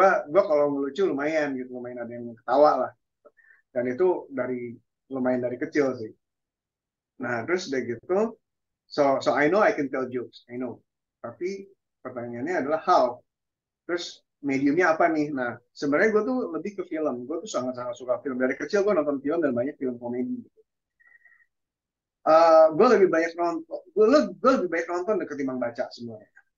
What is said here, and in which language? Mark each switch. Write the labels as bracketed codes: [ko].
[id] Gue kalau ngelucu lumayan gitu, lumayan ada yang ketawa lah. Dan itu lumayan dari kecil sih. Nah terus udah gitu, [en] so I know I can tell jokes, I know. [id] Tapi pertanyaannya adalah how. Terus mediumnya apa nih? Nah sebenarnya gue tuh lebih ke film. Gue tuh sangat-sangat suka film. Dari kecil gue nonton film dan banyak film komedi. Gue lebih banyak nonton, gue lebih banyak nonton ketimbang baca sebenarnya.